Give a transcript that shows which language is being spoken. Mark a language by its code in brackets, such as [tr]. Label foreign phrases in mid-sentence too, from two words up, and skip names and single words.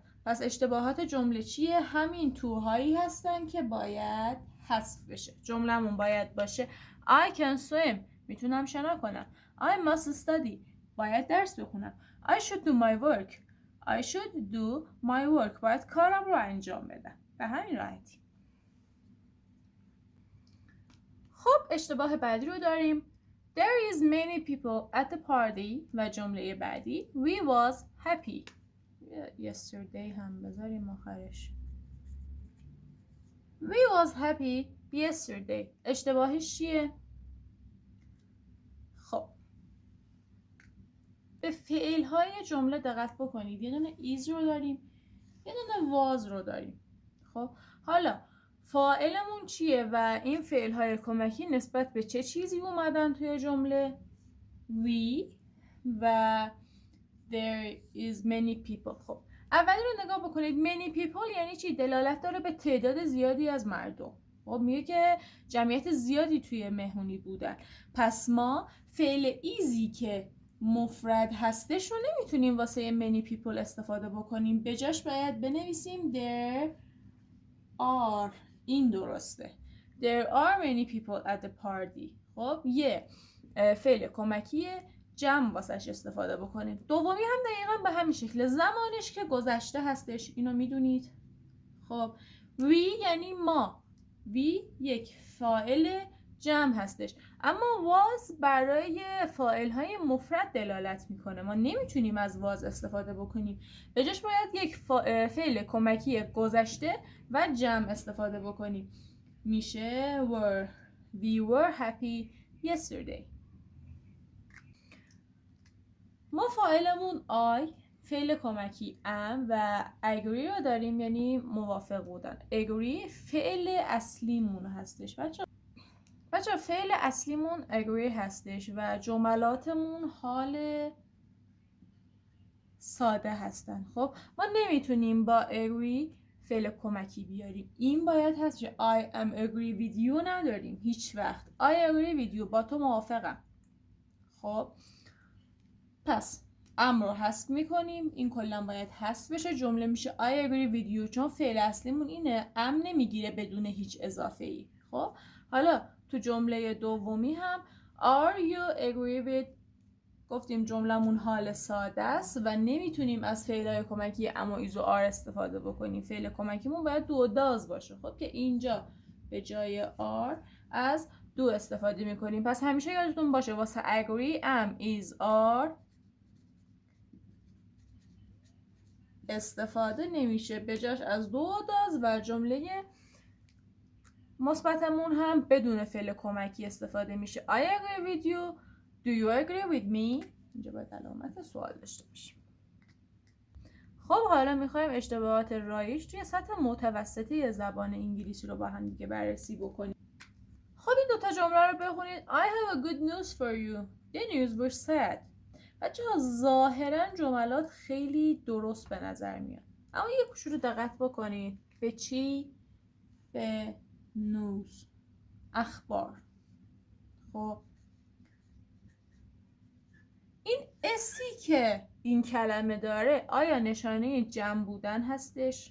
[fa] پس اشتباهات جمله چیه؟ همین توهایی هستن که باید حذف بشه. جملمون باید باشه [en] I can swim، [fa] میتونم شنا کنم. [en] I must study، [fa] باید درس بخونم. [en] I should do my work، I should do my work، [fa] باید کارم رو انجام بدم. به همین راحتی. خب اشتباه بعدی رو داریم. [en] There is many people at the party [fa] و جمله بعدی [en] We was happy. [fa] Yesterday هم بذاریم آخرش. [en] We was happy yesterday. [fa] اشتباهش چیه؟ خب به فعل‌های جمله دقت بکنید. یه دونه is رو داریم، یه دونه was رو داریم. خب حالا فاعلمون چیه و این فعل‌های کمکی نسبت به چه چیزی اومدن توی جمله؟ [en] We و there is many people. [fa] خب اولی رو نگاه بکنید. [en] many people [fa] یعنی چی؟ دلالت داره به تعداد زیادی از مردم. خب میگه که جمعیت زیادی توی مهمونی بودن. پس ما فعل ایزی که مفرد هستش رو نمیتونیم واسه [en] many people [fa] استفاده بکنیم. به جاش باید بنویسیم [en] there are [fa] این درسته. [en] There are many people at the party. [fa] خب یه فعل کمکیه، جمع واسش استفاده بکنیم. دومی هم دقیقا به همین شکل، زمانش که گذشته هستش، اینو میدونید. خب we یعنی ما، we یک فاعل جمع هستش، اما was برای فاعل‌های مفرد دلالت میکنه. ما نمیتونیم از was استفاده بکنیم، به جاش باید یک فعل کمکی گذشته و جمع استفاده بکنیم. [en] میشه we were happy yesterday. [fa] ما فاعلمون I، فعل کمکی am و agree رو داریم، یعنی موافق بودن. agree فعل اصلیمون هستش بچه فعل اصلیمون agree هستش و جملاتمون حال ساده هستن. خب ما نمیتونیم با agree فعل کمکی بیاریم، این باید هست که [en] I am agree with you [fa] نداریم هیچ وقت. [en] I agree with you، [fa] با تو موافقم. خب پس am رو حذف میکنیم، این کلا باید حذف بشه، جمله میشه [en] I agree with you، [fa] چون فعل اصلیمون اینه، am نمیگیره بدون هیچ اضافه ای. خب حالا تو جمله دومی هم [en] are you agree with، [fa] گفتیم جملمون حال ساده است و نمیتونیم از فعلای کمکی ام و ایز و آر استفاده بکنیم. فعل کمکیمون باید [en] do does [fa] باشه. خب که اینجا به جای آر از دو استفاده میکنیم. پس همیشه یادتون باشه واسه agree [en] am is are [fa] استفاده نمیشه، به جاش از [en] do does [fa] و جمله مثبتمون هم بدون فعل کمکی استفاده میشه. [en] I agree with you. Do you agree with me؟ [fa] اینجا باید علامت سوال داشته باشیم. خب حالا میخوایم اشتباهات رایج توی سطح متوسطه زبان انگلیسی رو با هم دیگه بررسی بکنیم. خب این دوتا جمله رو بخونید. [en] I have a good news for you. The news was sad. [fa] بچه‌ها ظاهرا جملات خیلی درست به نظر میاد، اما یه کوچولو دقت بکنید. به چی؟ به news، اخبار. خب این اسی که این کلمه داره آیا نشانه جمع بودن هستش؟